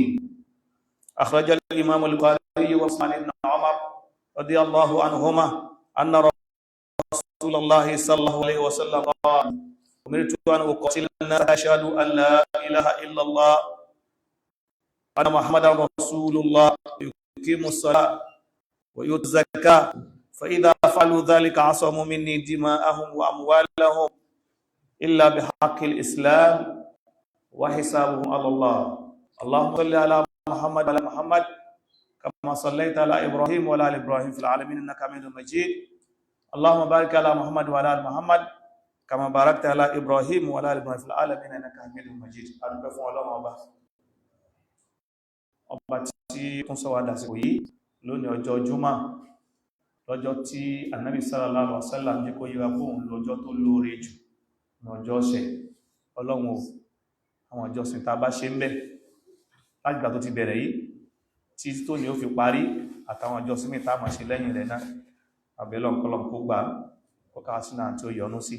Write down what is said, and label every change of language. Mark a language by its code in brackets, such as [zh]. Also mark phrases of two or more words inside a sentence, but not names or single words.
[ar] أخرج الإمام البخاري وعن ابن عمر رضي الله عنهما أن رسول الله صلى الله عليه وسلم قال: أمرت أن أقاتل الناس أشهد أن لا إله إلا الله أن محمدا رسول الله يقيم الصلاة ويؤتي الزكاة فإذا فعلوا ذلك عصموا مني دماءهم وأموالهم إلا بحق الإسلام وحسابهم على الله. اللهم صل على محمد وعلى محمد كما صليت على إبراهيم وعلى آل إبراهيم في العالمين إنك حميد مجيد. اللهم بارك على محمد وعلى آل محمد كما باركت على إبراهيم وعلى آل إبراهيم في العالمين إنك حميد مجيد. [yo] adúpẹ́ fún Ọlọ́run ọba tí tún sọ wá dàsìkò yìí lónìí ọjọ́ Jímọ̀, lọ́jọ́ tí Ànábì [ar] صلى الله عليه وسلم [yo] jẹ́ kó yíwa fún lọ́jọ́ tó lóore jù ní ọjọ́ ọ̀sẹ̀. Ọlọ́run àwọn ìjọsìn tá bá ṣe ń bẹ láti ìgbà tó ti bẹ̀rẹ̀ yìí tí tó ní ó fi parí àtàwọn ìjọsìn mi tá máa ṣe lẹ́yìn rẹ̀ náà, àbẹ̀lọ́ kọlọ̀m kó gbà kọká sínú àti ó yọ́nú sí.